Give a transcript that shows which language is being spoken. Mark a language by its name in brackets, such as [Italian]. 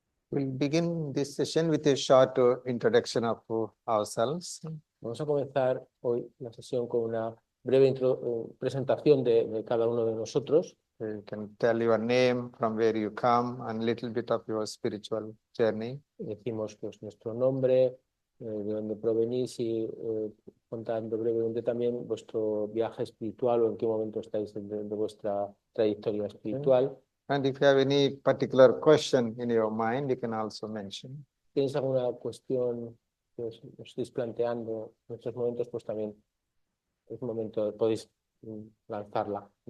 [English] We'll begin this session with a short introduction of ourselves. [Spanish] Vamos a comenzar hoy la sesión con una breve presentación de cada uno de nosotros. [English] You can tell your name, from where you come, and a little bit of your spiritual journey. [Spanish] Decimos pues nuestro nombre, de dónde provenís y contando brevemente también vuestro viaje espiritual o en qué momento estáis de vuestra trayectoria espiritual. [English] And if you have any particular question in your mind, you can also mention. [Spanish] ¿Tienes alguna cuestión que os estéis planteando en estos momentos? Pues también es momento, podéis lanzarla.